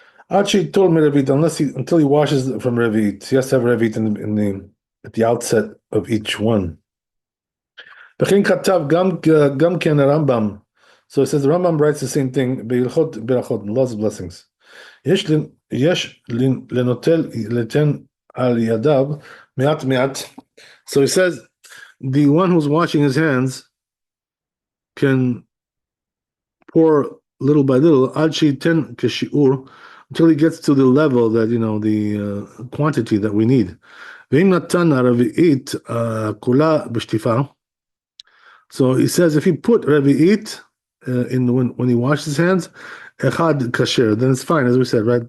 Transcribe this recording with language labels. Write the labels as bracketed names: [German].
[English] Actually, told me Revit until he washes from Revit. He has to have Revit at the outset of each one. [Hebrew] וכן כתב גם כן הרמב"ם. [English] So it says the Rambam writes the same thing [Hebrew] בהלכות ברכות, [English] laws of blessings. [Hebrew] יש לנוטל ליתן על ידיו מעט מעט. [English] So he says the one who's washing his hands can pour little by little [Hebrew] עד שייתן כשיעור, [English] until he gets to the level that, you know, the quantity that we need. [Hebrew] ואם נתן הרביעית כולה בשטיפה, [English] so he says if he put רביעית when he washes his hands, [Hebrew] אחד כשר, [English] then it's fine, as we said, right?